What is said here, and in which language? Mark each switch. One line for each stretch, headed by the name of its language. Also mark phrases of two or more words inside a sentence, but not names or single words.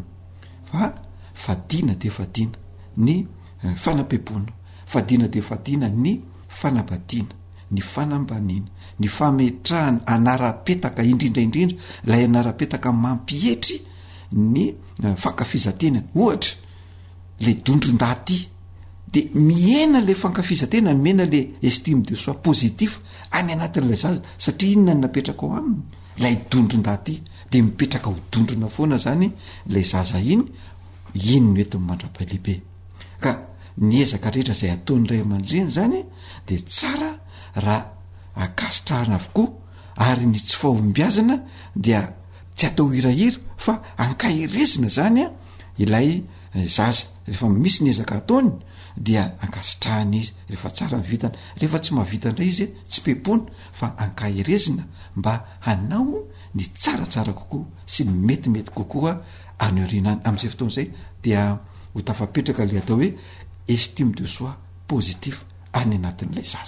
Malagasy: Fa fadina de fadina ny fanapepona, fadina de fadina ny fanabadiana, ny fanambanina, ny fametrahany anara-petaka indrindraindrindra lay anara-petaka mampietry ny fankafizantenany. Ohatra le dondron-daty de miaina le fankafizatena miaina le
French: estime de soi positif
Malagasy: any anatin'ilay zaza satria inona ny napetraka ao aminy lay dondron-daty de mipetraka ho dondrona foana zany lay zaza iny no ety mandra-palehibe ka niezaka rehetra zay ataonyray aman-dreny zany de tsara raha akasitrahana avokoa ary ny tsy fahombiazana dia tsy atao hirahira fa ankahirezina zany a ilay zaza rehefa misy ny ezaka ataony dia ankasitrahana izy rehefa tsara mivitana rehefa tsy mahavita ndray izy tsy pepona fa ankahirezina mba hanao ny tsaratsara kokoa sy metimety kokoa anyorinany am'izay fotoana zay dia ho tafapetraka le atao hoe
French: estime de soi positif
Malagasy: any anatin'ilay zaza.